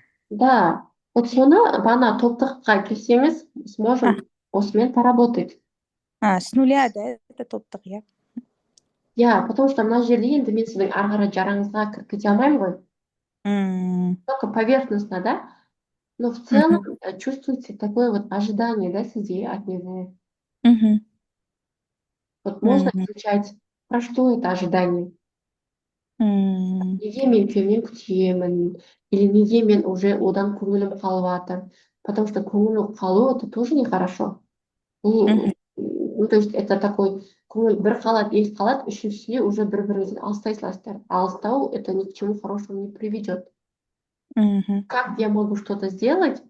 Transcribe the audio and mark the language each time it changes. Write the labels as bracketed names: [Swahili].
[Kazakh] Да, вот соны бағана топтыққа келсеңіз, А, [Russian] сможем осымен поработать. с нуля, да, это топтық, иә. Потому что [Kazakh] мына жерде енді мен сіздің ары қарай жараңызға кіріп кете алмаймын ғой. М. [Russian] Только поверхностно, да? Но в целом Мгм. чувствуете такое вот ожидание, да, среди от него. Мгм. Вот можно Мгм. изучать, про что это ожидание. М. [Kazakh] Неге мен күйеуімнен күтемін, или неге мен уже одан көңілім қалып жатыр. [Russian] Потому что [Kazakh] көңіл қалу [Russian] это тоже нехорошо. Мгм. Ну, то есть это такой [Kazakh] көңіл бір қалады, екі қалады, үшіншісіне уже бір-біріңізден алыстай саласыздар. [Russian] Алыстау это ни к чему хорошему не приведет. Мгм. Как я могу что-то сделать?